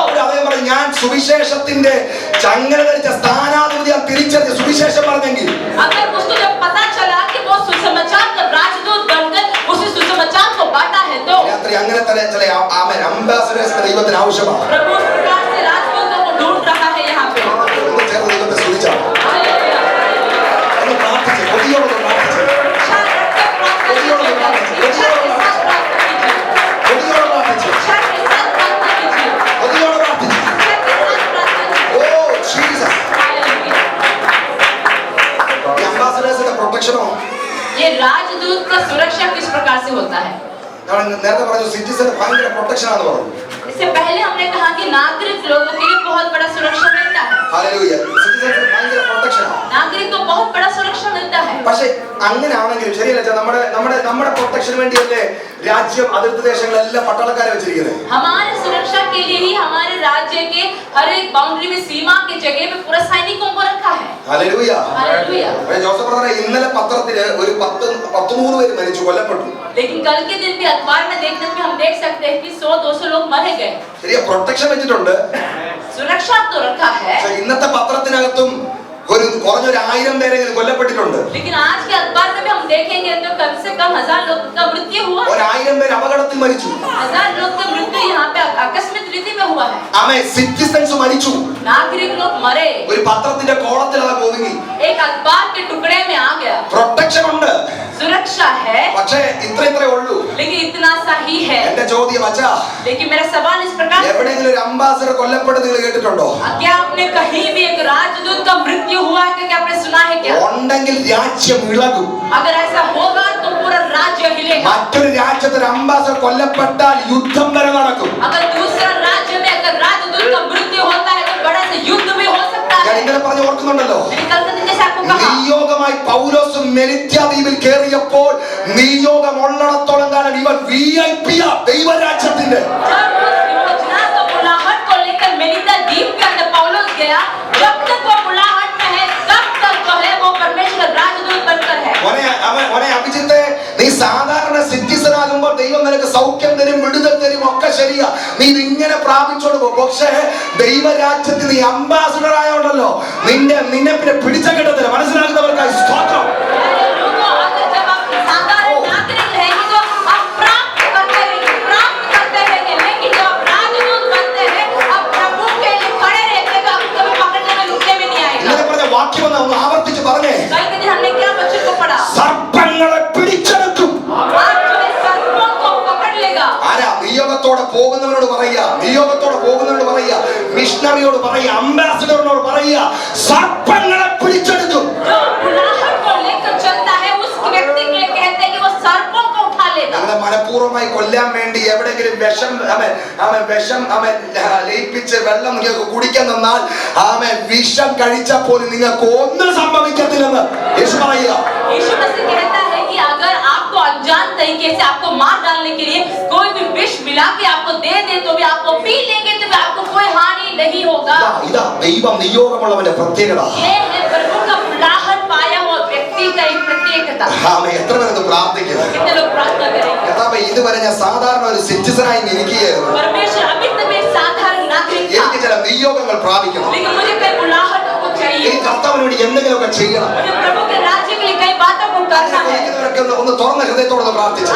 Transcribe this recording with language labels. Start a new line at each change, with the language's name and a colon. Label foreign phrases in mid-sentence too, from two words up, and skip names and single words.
Malayalam: അപ്പോൾ അദ്ദേഹം പറഞ്ഞു ഞാൻ സുവിശേഷത്തിന്റെ ചങ്ങല ധരിച്ച സ്ഥാനാധിപതി ഞാൻ തിരിച്ചറിഞ്ഞ് സുവിശേഷം പറഞ്ഞെങ്കിൽ
Hindi: अगर उसको जब पता चला कि वो सुसमाचार का राजदूत बनकर उस सुसमाचार को बांटा है तो
Malayalam: രാത്രി അങ്ങനെ തന്നെ ചില അംബാസഡേഴ്സിന് ദൈവത്തിന് ആവശ്യമാണ്.
Hindi: प्रभु उस प्रकार से राजदूतों को ढूंढ रहा है यहाँ पे
Malayalam: ഒന്ന് ചേർന്ന് ദൈവത്തെ സ്തുതിച്ചാണ്. ഒന്ന് പ്രാർത്ഥിച്ച് കൊതിയോടെ പ്രാർത്ഥിച്ച്
Hindi: इच्छा रखकर प्रार्थना कीजिए। इच्छा के साथ प्रार्थना कीजिए।
Malayalam: കൊതിയോടെ പ്രാർത്ഥിച്ച്
Hindi: इच्छा के साथ प्रार्थना कीजिए।
Malayalam: കൊതിയോടെ പ്രാർത്ഥിച്ച്
Hindi: इच्छा के साथ प्रार्थना कीजिए।
Malayalam: ഓ ജീസസ്.
Hindi: हालेलुया।
Malayalam: ഈ അംബാസഡേഴ്സിന്റെ പ്രൊട്ടക്ഷനോ
Hindi: ये राजदूत का सुरक्षा किस प्रकार से होता है?
Malayalam: ഞാൻ നേരത്തെ പറഞ്ഞു സിറ്റിസൺ ഭയങ്കര പ്രൊട്ടക്ഷൻ ആണെന്ന് പറഞ്ഞു.
Hindi: इससे पहले हमने कहा कि नागरिक लोगों के लिए बहुत बड़ा सुरक्षा मिलता है।
Malayalam: ഹല്ലേലൂയ. സിറ്റിസൺസിന് ഭയങ്കര പ്രൊട്ടക്ഷൻ ആണ്.
Hindi: नागरिक को बहुत बड़ा सुरक्षा मिलता है।
Malayalam: പക്ഷേ അങ്ങനെ ആണെങ്കിലും ശരിയല്ല നമ്മുടെ പ്രൊട്ടക്ഷന് വേണ്ടിയല്ലേ രാജ്യം അതിർത്തി ദേശങ്ങളെല്ലാം പട്ടാളക്കാരെ വെച്ചിരിക്കുന്നത്.
Hindi: हमारे सुरक्षा के लिए ही हमारे राज्य के हर एक बाउंड्री में सीमा के जगह पे पूरा सैनिकों को रखा है।
Malayalam: ഹല്ലേലൂയ.
Hindi: हालेलुया।
Malayalam: ജോസഫ് ബ്രദറെ ഇന്നലെ പത്രത്തില് ഒരു 13 പേര് മരിച്ചു കൊല്ലപ്പെട്ടു.
Hindi: लेकिन कल के दिन भी अखबार में देखने में हम देख सकते हैं कि 100-200 लोग मरे गए।
Malayalam: ശരിയാ പ്രൊട്ടക്ഷൻ വെച്ചിട്ടുണ്ട്.
Hindi: सुरक्षा तो रखा है
Malayalam: പക്ഷേ ഇന്നത്തെ പത്രത്തിനകത്തും ഒരു കുറഞ്ഞൊരു 1000 പേരെങ്കിലും കൊല്ലപ്പെട്ടിട്ടുണ്ട്.
Hindi: लेकिन आज के अखबार में भी हम देखेंगे तो कम से कम 1000 लोग का मृत्यु हुआ है।
Malayalam: 1000 പേര് അപകടത്തിൽ മരിച്ചു.
Hindi: 1000 लोग का मृत्यु यहाँ पे आकस्मिक रीति में हुआ है।
Malayalam: ആമേ സിറ്റിസൺസ് മരിച്ചു.
Hindi: नागरिक लोग मरे।
Malayalam: ഒരു പത്രത്തിന്റെ കോളത്തിൽ അത് ഒതുങ്ങി.
Hindi: एक अखबार के टुकड़े में आ गया।
Malayalam: പ്രൊട്ടക്ഷൻ ഉണ്ട്.
Hindi: सुरक्षा है
Malayalam: പക്ഷേ ഇത്രേ ഉള്ളൂ.
Hindi: लेकिन इतना सा ही है।
Malayalam: എന്റെ ചോദ്യം അച്ഛാ
Hindi: लेकिन मेरा सवाल इस प्रकार से
Malayalam: എവിടെയെങ്കിലും ഒരു അംബാസഡർ കൊല്ലപ്പെടുന്നത് നിങ്ങൾ കേട്ടിട്ടുണ്ടോ?
Hindi: क्या आपने कहीं भी एक राजदूत का मृत्यु हुआ है क्या आपने सुना है क्या?
Malayalam: ഉണ്ടെങ്കിൽ രാജ്യം ഇളകും.
Hindi: अगर ऐसा होगा तो पूरा राज्य हिलेगा।
Malayalam: മറ്റൊരു രാജ്യത്ത് ഒരു അംബാസഡർ കൊല്ലപ്പെട്ടാൽ യുദ്ധം വരെ നടക്കും.
Hindi: अगर दूसरा राज्य में अगर राजदूत का मृत्यु होता है तो बड़ा से युद्ध भी हो सकता
Malayalam: ഞാൻ
Hindi: है।
Malayalam: ഇന്നലെ പറഞ്ഞു ഓർക്കുന്നുണ്ടല്ലോ
Hindi: मैंने कल के दिन जैसे आपको कहा
Malayalam: നിയോഗമായി പൗലോസും മെലിത്യ ദ്വീപിൽ കയറിയപ്പോൾ നിയോഗം ഉള്ളിടത്തോളം കാലം ഇവൻ VIP ദൈവരാജ്യത്തിന്റെ
Hindi: जब उस योजना का बुलाहट को लेकर मेलिंदा द्वीप के अंदर पौलुस गया, जब तक वो बुलाहट में है तब तक जो है वो परमेश्वर राजदूत बनकर है।
Malayalam: മോനെ അഭിജിത്തെ നീ സാധാരണ സിറ്റിസൺ ആകുമ്പോൾ ദൈവം നിനക്ക് സൗഖ്യം തരും വിടുതൽ തരും ഒക്കെ ശരിയാ നീ ഇങ്ങനെ പ്രാപിച്ചോണ്ട് പോകും. പക്ഷേ ദൈവരാജ്യത്തിൽ നീ അംബാസഡർ ആയോണ്ടല്ലോ നിന്നെ പിന്നെ പിടിച്ചകിട്ടത്തില്ല. മനസ്സിലാക്കുന്നവർക്കായി സ്തോത്രം.
Hindi: अगर जब आप साधारण नागरिक रहेंगे तो आप प्राप्त करते रहेंगे, लेकिन जब आप राजदूत बनते हैं आप प्रभु के लिए खड़े रहते हैं, आपको कभी पकड़ने में रुकने में नहीं आएगा।
Malayalam: ഇന്നലെ പറഞ്ഞ വാക്യം ഒന്ന് ആവർത്തിച്ച് പറഞ്ഞേ.
Hindi: कल के दिन हमने क्या बच्चों को पढ़ा?
Malayalam: സർപ്പങ്ങളെ പിടിച്ചെടുക്കും.
Hindi: आज जो है सर्पों को पकड़ लेगा।
Malayalam: ആരാ? നിയോഗത്തോടെ പോകുന്നവരോട് പറയുക, നിയോഗത്തോടെ പോകുന്നവരോട് പറയുക, മിഷണറിയോട് പറയുക, അംബാസഡറിനോട് പറയുക, സർപ്പങ്ങളെ പിടിച്ചെടുക്കും.
Hindi: जो बुलाहट को लेकर चलता है उस व्यक्ति के लिए कहते हैं कि वो सर्पों को उठा लेगा।
Malayalam: നിങ്ങളെ മനഃപൂർവ്വമായി കൊല്ലാൻ വേണ്ടി എവിടെയെങ്കിലും വിഷം ലയിപ്പിച്ച് വെള്ളം നിങ്ങൾക്ക് കുടിക്കാൻ തന്നാൽ വിഷം കഴിച്ചാൽ പോലും നിങ്ങൾക്ക് ഒന്നും സംഭവിക്കത്തില്ലെന്ന് യേശു പറയുക.
Hindi: यीशु मसीह कहता है कि अगर आपको अनजान तरीके से आपको मार डालने के लिए कोई भी विष मिला के आपको दे तो भी आपको पी लेंगे तो भी आपको कोई हानि नहीं होगा।
Malayalam: ഇതാ ദൈവം നിയോഗമുള്ളവന്റെ പ്രത്യേകത.
Hindi: ये है प्रभु का बुलाहट पाया हुआ व्यक्ति का एक प्रत्येकता।
Malayalam: എത്ര പേർക്ക് പ്രാർത്ഥിക്കും?
Hindi: कितने लोग प्रार्थना करेंगे?
Malayalam: കർത്താവേ ഇതുവരെ ഞാൻ സാധാരണ ഒരു സിറ്റിസണായി ഇരിക്കുകയായിരുന്നു.
Hindi: परमेश्वर अभी तक मैं साधारण नागरिक था,
Malayalam: എനിക്ക് ചില നിയോഗങ്ങൾ പ്രാപിക്കണം.
Hindi: लेकिन मुझे कई बुलाहट को चाहिए।
Malayalam: എനിക്ക് കർത്താവിന് വേണ്ടി എന്തെങ്കിലുമൊക്കെ ചെയ്യണം.
Hindi: मुझे प्रभु के राज्य के लिए कई बातों को करना है।
Malayalam: ഇരിക്കുന്നവരൊക്കെ ഒന്ന് തുറന്ന ഹൃദയത്തോടെ പ്രാർത്ഥിച്ചു.